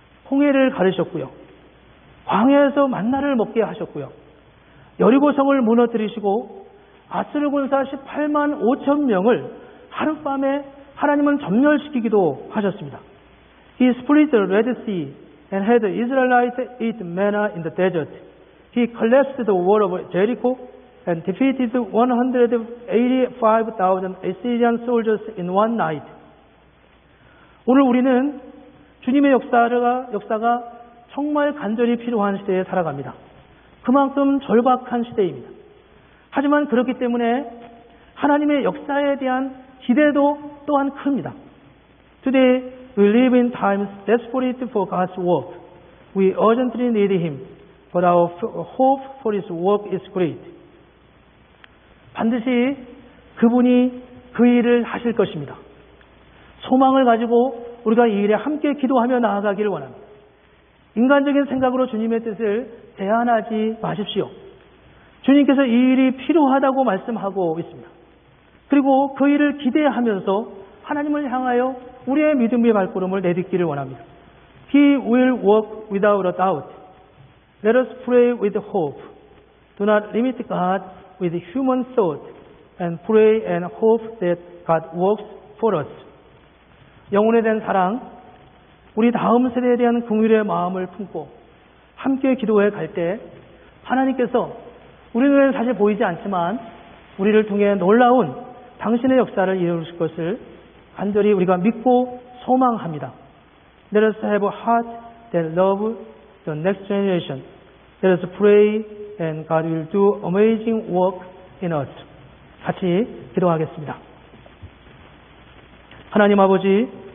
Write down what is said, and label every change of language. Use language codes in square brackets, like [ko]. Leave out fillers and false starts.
[ko] 홍해를 가르셨고요. 광야에서 만나를 먹게 하셨고요. 여리고성을 무너뜨리시고 아스르 군사 18만 5천 명을 하룻밤에 하나님은 전멸시키기도 하셨습니다. [en] He split the Red Sea and had the Israelites eat manna in the desert. He collapsed the wall of Jericho and defeated 185,000 Assyrian soldiers in one night. [ko] 오늘 우리는 주님의 역사가 정말 간절히 필요한 시대에 살아갑니다. 그만큼 절박한 시대입니다. 하지만 그렇기 때문에 하나님의 역사에 대한 기대도 또한 큽니다. [en] Today we live in times desperate for God's work. We urgently need Him, but our hope for His work is great. [ko] 반드시 그분이 그 일을 하실 것입니다. 소망을 가지고 우리가 이 일에 함께 기도하며 나아가기를 원합니다. 인간적인 생각으로 주님의 뜻을 제한하지 마십시오. 주님께서 이 일이 필요하다고 말씀하고 있습니다. 그리고 그 일을 기대하면서 하나님을 향하여 우리의 믿음의 발걸음을 내딛기를 원합니다. [en] He will work without a doubt. Let us pray with hope. Do not limit God with human thought and pray and hope that God works for us. [ko] 영혼에 대한 사랑, 우리 다음 세대에 대한 긍휼의 마음을 품고 함께 기도해 갈 때 하나님께서 우리 눈에는 사실 보이지 않지만 우리를 통해 놀라운 당신의 역사를 이루실 것을 간절히 우리가 믿고 소망합니다. [en] Let us have a heart that loves the next generation. Let us pray and God will do amazing work in us. [ko] 같이 기도하겠습니다. 하나님 아버지,